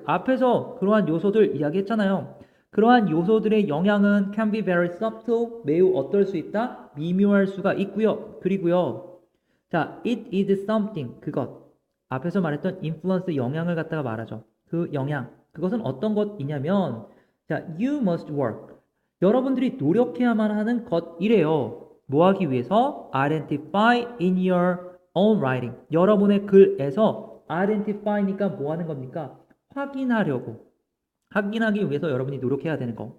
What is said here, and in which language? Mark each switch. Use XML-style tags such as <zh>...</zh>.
<ko>앞에서 그러한 요소들 이야기했잖아요. 그러한 요소들의 영향은</ko> <en>can be very subtle,</en> <ko>매우 어떨 수 있다? 미묘할 수가 있고요. 그리고요.</ko> <en>자, it is something,</en> <ko>그것. 앞에서 말했던 influence 영향을 갖다가 말하죠. 그 영향.</ko> <en>그것은 어떤 것이냐면, 자, you must work.</en> <ko>여러분들이 노력해야만 하는 것이래요. 뭐 하기 위해서?</ko> <en>Identify in your own writing.</en> <ko>여러분의 글에서 identify니까 뭐 하는 겁니까? 확인하려고. 확인하기 위해서 여러분이 노력해야 되는 거.</ko>